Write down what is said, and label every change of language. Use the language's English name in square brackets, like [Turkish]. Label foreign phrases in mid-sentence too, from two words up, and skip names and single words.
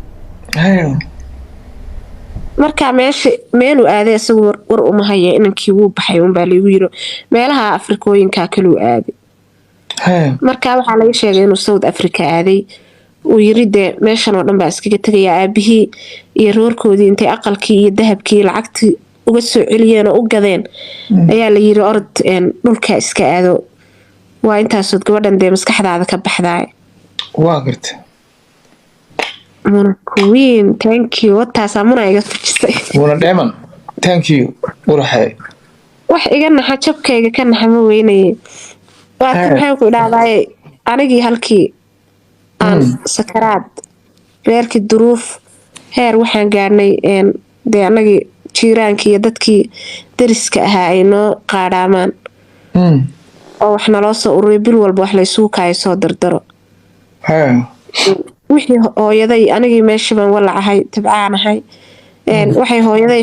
[Somali] markaa meeluu aaday isagu war uma haya inankii wuu baxay unbaa laygu yiro meelaha afrikooyinkaa kaluu aaday markaa waxaa laga sheegay inuu South Africa aaday uu yiri dee meeshan oo dhan baa iskaga tegaya aabihii iyo roorkoodii intay aqalkii iyo dahabkii lacagtii uga soo celiyeen oo u gadeen ayaa la yiri orod dhulka iska aado waa intaasood gabadhan dee maskaxdaada ka baxdaay waa garta queen [English] thank you [Somali] wataasaa muna iga tujisay muna dheeman [English] thank you [Somali] waraxay wax iga naxa jabkayga ka naxa ma weynaye waa ka maxaan ku idhaahdaay anigii halkii aan sakaraad reerkii duruuf heer waxaan gaarnay dee anagii jiiraankii iyo dadkii dariska ahaa ay noo qaadhaamaan oo wax naloo soo ururiy bil walba wax laysugu kaayo soo dardaro wixii hooyaday anigii meeshii baan walacahay tabcaanahay waxay hooyaday